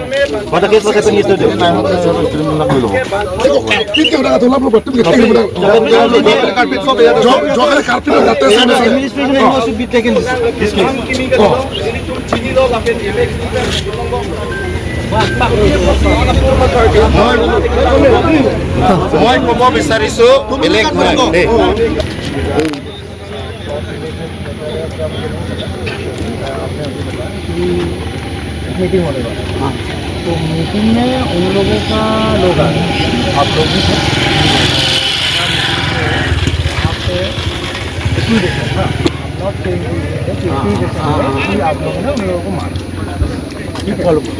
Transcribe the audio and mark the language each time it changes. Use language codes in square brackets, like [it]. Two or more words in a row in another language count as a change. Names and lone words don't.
[en] But the case was happened yesterday. Administration should be taken this case. [as] মই ক'ব বিচাৰিছো বেলেগ নহয় দেই। [hi] मीटिंग होने वाला है। हाँ, तो मीटिंग में उन लोगों का लोग आ रहे हैं, आप लोग भी थे, आप [en] not saying [hi] कि आप लोगों ने उन लोगों को मारा, ठीक फॉलो करो।